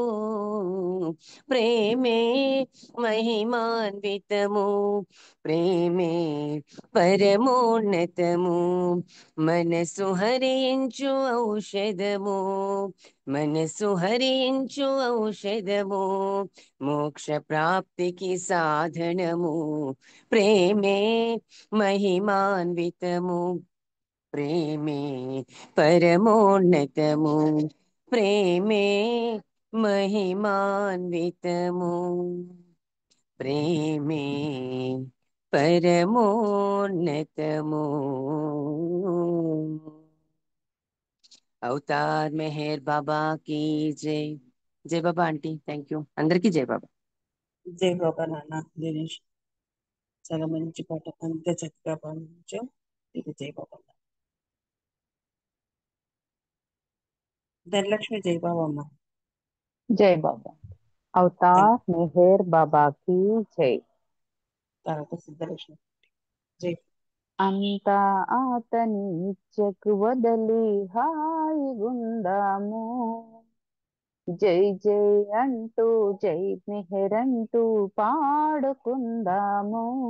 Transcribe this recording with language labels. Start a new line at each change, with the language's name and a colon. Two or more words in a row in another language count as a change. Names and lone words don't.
Telugu: ప్రేమే మహిమాన్వితము ప్రేమే పరమోన్నతము మనసు హరించు ఔషధము మనసు హరించు ఔషధము మోక్ష ప్రాప్తికి సాధనము ప్రేమే మహిమాన్వితము ప్రేమే పరమోన్నతము ప్రేమే మహిమాన్వితము ప్రేమే పరమోన్నతము అవతార్ మెహర్ బాబా
Hindi: की जय
Telugu: జై బాబా ఆంటీ
English: thank you
Telugu: అందరికీ జై బాబా జై బాబా నాన్న దినేష్, చాలా మంచి పాట, అంత చక్కగా పాడించావు. ఇది జై బాబా. ధనలక్ష్మి జై బాబా అమ్మ. జై బాబా. అవతార్ మెహర్ బాబా
Hindi: की जय.
Telugu: తర్వాత సిద్ధలక్ష్మి జై. అంతా అతని ఇచ్చకు వదలి హాయిగుందాము జై జై అంటూ జై మెహర్ అంటూ పాడుకుందాము